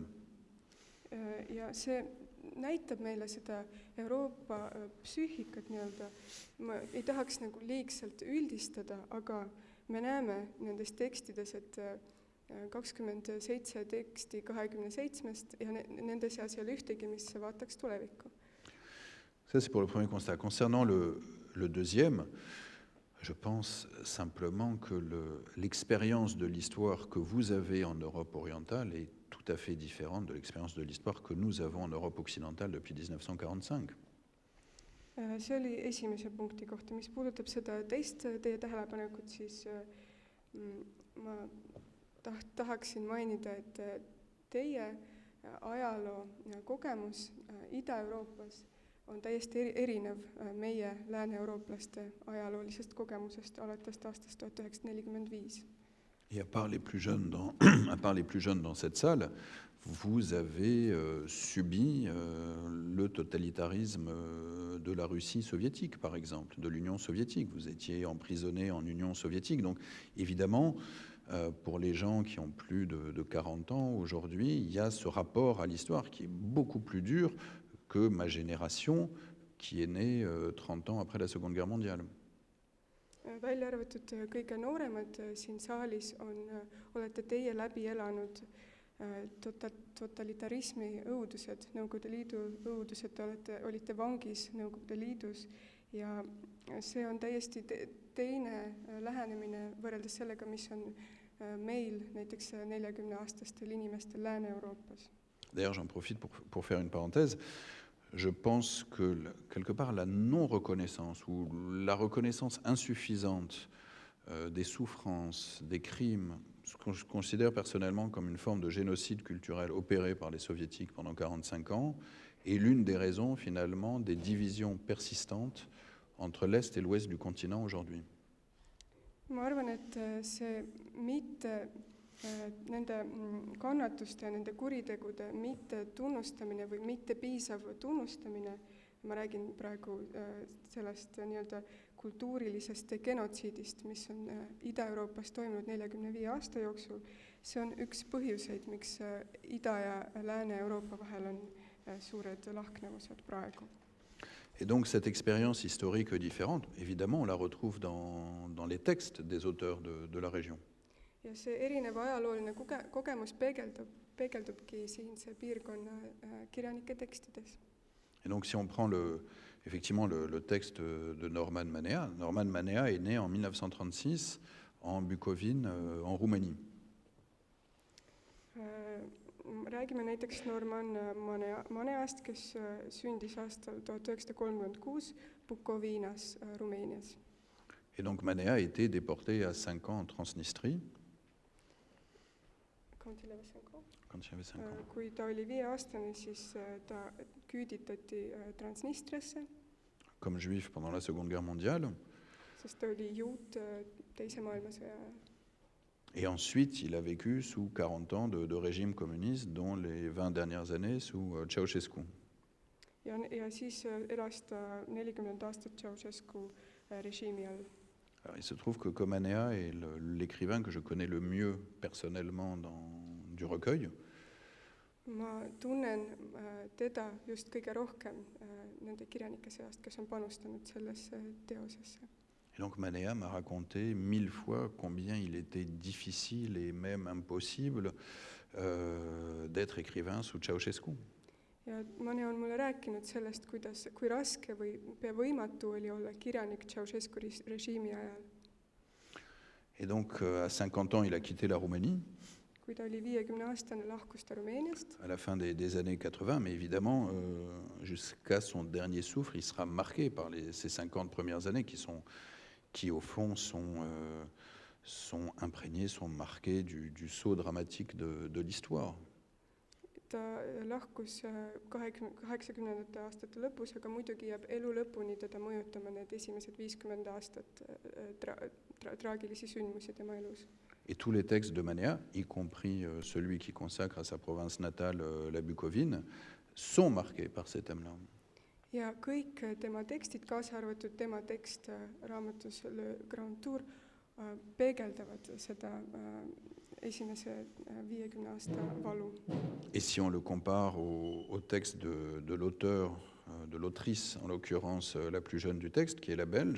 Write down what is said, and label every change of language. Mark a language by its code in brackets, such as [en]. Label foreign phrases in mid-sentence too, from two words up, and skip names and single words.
[et] Ja see näitab meile seda Euroopa psüühikat nii-öelda. Ma ei tahaks nagu liigselt üldistada, aga me näeme nendes tekstides, et 27 teksti 27-st ja nende seas ei ole ühtegi, mis vaataks tulevikku. [fr] Ça, c'est pour le premier constat. Concernant le deuxième, je pense simplement que l'expérience de l'histoire que vous avez en Europe orientale est tout à fait différente de l'expérience de l'histoire que nous avons en Europe occidentale depuis 1945. [et] See oli esimese punkti kohta. Mis puudutab seda teist teie tähelepanekut, siis ma tahaksin mainida, et teie ajaloo kogemus Ida-Euroopas on täiesti erinev meie lääne-eurooplaste ajaloolisest kogemusest alates aastast 1945. [fr] Et à part les plus jeunes dans cette salle, vous avez subi le totalitarisme de la Russie soviétique, par exemple, de l'Union soviétique. Vous étiez emprisonné en Union soviétique. Donc, évidemment, pour les gens qui ont plus de 40 ans aujourd'hui, il y a ce rapport à l'histoire qui est beaucoup plus dur que ma génération qui est née 30 ans après la Seconde Guerre mondiale. [et] Välja arvatud kõige nooremad siin saalis olete teie läbi elanud totalitarismi õudused, Nõukogude Liidu õudused, te olite vangis Nõukogude Liidus ja see on täiesti teine lähenemine võrreldes sellega, mis on meil näiteks 40-aastastel inimestel Lääne-Euroopas. [fr] D'ailleurs, j'en profite pour faire une parenthèse. Je pense que quelque part la non-reconnaissance ou la reconnaissance insuffisante des souffrances, des crimes, ce que je considère personnellement comme une forme de génocide culturel opéré par les soviétiques pendant 45 ans, est l'une des raisons finalement des divisions persistantes entre l'Est et l'Ouest du continent aujourd'hui. [et] Ma arvan, et see mitte nende kannatuste ja nende kuritegude mitte tunnustamine või mitte piisav tunnustamine, ma räägin praegu sellest nii-öelda kultuurilisest genotsiidist, mis on Ida-Euroopas toimunud 45 aasta jooksul, see on üks põhjuseid, miks Ida- ja Lääne-Euroopa vahel on suured lahknevused praegu. [fr] Et donc cette expérience historique différente, évidemment, on la retrouve dans les textes des auteurs de la région. [et] Ja see erinev ajalooline kogemus peegeldubki siinse piirkonna kirjanike tekstides. [fr] Et donc si on prend effectivement le texte de Norman Manea, Norman Manea est né en 1936 en Bukovine, en Roumanie. [et] Räägime näiteks Norman Maneast, kes sündis aastal 1936 Bukovinas, Rumeenias. [fr] Et donc Manea a été déporté à 5 ans en Transnistrie. Quand il avait 5 ans. [et] Kui ta oli 5-aastane, siis ta küüditati Transnistriasse. [fr] Comme juif pendant la Seconde Guerre mondiale. [et] Sest ta oli juut teise maailmasõja ajal. [fr] Et ensuite, il a vécu sous 40 ans de régime communiste, dont les 20 dernières années sous Ceausescu. [et] Ja siis elas ta 40 aastat Ceausescu režiimi all. [fr] Alors, il se trouve que Manea est l'écrivain que je connais le mieux personnellement du recueil. [et] Ma tunnen teda just kõige rohkem nende kirjanike seast, kes on panustanud sellesse teosesse. [fr] Et donc Manea m'a raconté 1000 fois combien il était difficile et même impossible d'être écrivain sous Ceausescu. [et] Ja Manea on mulle rääkinud sellest, kui raske või pea võimatu oli olla kirjanik Ceausescu režiimi ajal. [fr] Et donc à 50 ans, il a quitté la Roumanie. [et] Kui ta oli 50-aastane, lahkus ta Rumeeniast. [fr] À la fin des années 80, mais évidemment, jusqu'à son dernier souffle, il sera marqué par ces 50 premières années qui au fond sont imprégnées, sont marquées du saut dramatique de l'histoire. [et] Ta lahkus 80ndate aastate lõpus, aga muidugi jääb elu lõpuni teda mõjutama need esimesed 50 aastat traagilisi sündmusi tema elus. [fr] Et tous les textes de Manea, y compris celui qui consacre à sa province natale, la Bukovine, sont marqués par ces thèmes-là. [et] Ja kõik tema tekstid, kaasa arvatud tema tekst raamatus Le Grand Tour, peegeldavad seda esimese 50 aasta valu. [fr] Et si on le compare au texte de l'auteur, de l'autrice, en l'occurrence la plus jeune du texte, qui est la Belge.